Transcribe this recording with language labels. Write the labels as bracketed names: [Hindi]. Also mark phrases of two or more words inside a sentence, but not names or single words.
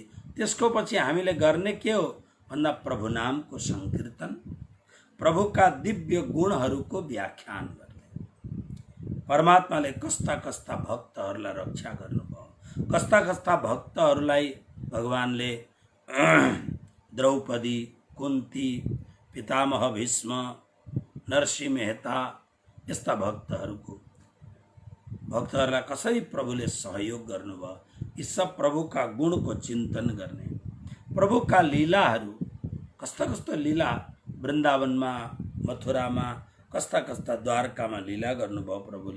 [Nepali] त्यसको पछि हामीले गर्ने के हो भन्दा प्रभु नामको संकीर्तन, प्रभुका दिव्य गुणहरूको व्याख्यान गर्ने। परमात्माले कस्ता कस्ता भक्तहरूलाई रक्षा गर्नुभयो, कस्ता कस्ता भक्तहरूलाई भगवानले द्रौपदी, कुन्ती, पितामह भीष्म, नरसिंह मेहता यस्ता भक्तहरूलाई कसरी प्रभुले सहयोग गर्नुभयो, यी सब प्रभुका गुणको चिन्तन गर्ने। प्रभुका लीलाहरू, कस्ता कस्ता लीला वृन्दावनमा, मथुरामा, कस्ता कस्ता द्वारकामा लीला गर्नुभयो प्रभुले।